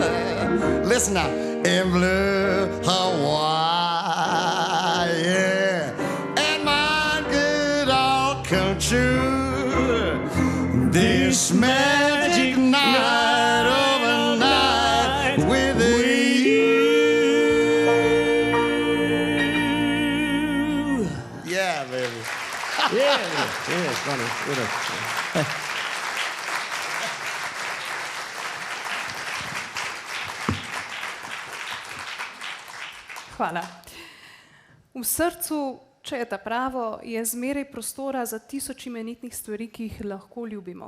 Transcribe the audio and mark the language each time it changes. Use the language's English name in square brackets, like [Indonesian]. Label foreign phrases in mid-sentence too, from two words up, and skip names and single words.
[English] Listen now, in blue Hawaii, and mine could all come true. This magic night overnight with you. Yeah, baby. Yeah, it's funny. [Slovenian] Hvala. V srcu, če je ta pravo, je zmeraj prostora za tisoč imenitnih stvari, ki jih lahko ljubimo.